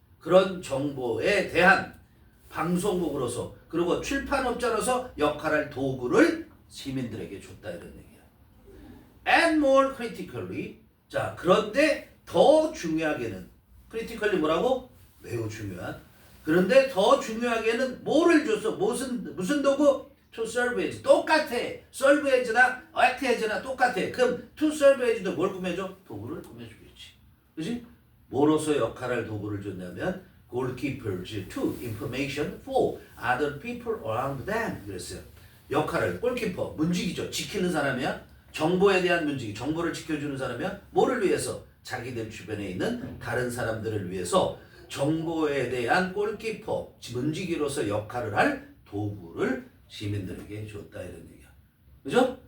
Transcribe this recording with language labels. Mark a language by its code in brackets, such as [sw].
[ko] 그런 정보에 대한 방송국으로서 그리고 출판업자로서 역할할 도구를 시민들에게 줬다 이런 얘기야. [en] And more critically, [ko] 자 그런데 더 중요하게는 critically 뭐라고? 매우 중요한. 그런데 더 중요하게는 뭐를 줬어? 무슨 도구? [en] to serve as [ko] 똑같아. [en] serve as [ko] 나 [en] act as [ko] 나 똑같아. 그럼 [en] to serve as [ko] 도 뭘 꾸며줘? 도구를 꾸며주겠지. 그지? 뭐로서 역할을 도구를 줬냐면 [en] goalkeepers to information for other people around them. [ko] 그랬어요. 역할을 골키퍼 문지기죠. 지키는 사람이야. 정보에 대한 문지기. 정보를 지켜주는 사람이야. 뭐를 위해서? 자기들 주변에 있는 다른 사람들을 위해서 정보에 대한 골키퍼 문지기로서 역할을 할 도구를 시민들에게 줬다 이런 얘기야. 그죠?